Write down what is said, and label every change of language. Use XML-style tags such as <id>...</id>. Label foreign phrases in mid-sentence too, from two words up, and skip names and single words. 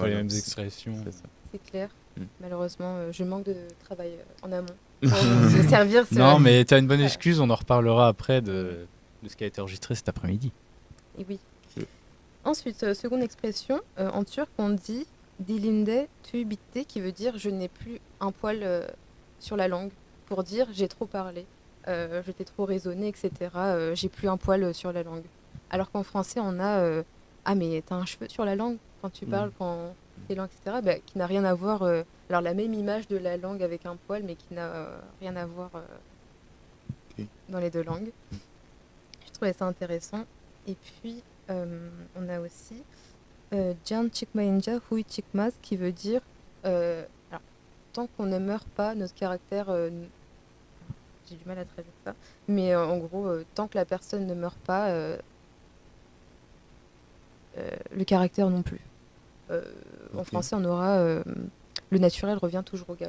<fr>Voilà, les mêmes c'est- expressions. C'est ça. c'est clair. Mm. Malheureusement, je manque de travail en amont pour vous servir. Non, mais t'as une bonne excuse, on en reparlera après de ce qui a été enregistré cet après-midi. Et oui. Oui. Ensuite, seconde expression, en turc, on dit</fr> <tr>dilimde tüy bitti,</tr> <fr>qui veut dire je n'ai plus un poil sur la langue, pour dire j'ai trop parlé, je t'ai trop raisonné, etc. J'ai plus un poil sur la langue. Alors qu'en français, on a ah, mais t'as un cheveu sur la langue quand tu parles, quand t'es lent, etc. Bah, qui n'a rien à voir. Alors, la même image de la langue avec un poil, mais qui n'a rien à voir Ok. dans les deux langues. Je trouvais ça intéressant. Et puis, on a aussi</fr> <tr>Can çıkmayınca huy çıkmaz,</tr> <fr>qui veut dire alors, tant qu'on ne meurt pas, notre caractère. J'ai du mal à traduire ça. Mais en gros, tant que la personne ne meurt pas, le caractère non plus. En Ok. français, on aura le naturel revient toujours au galop.</fr>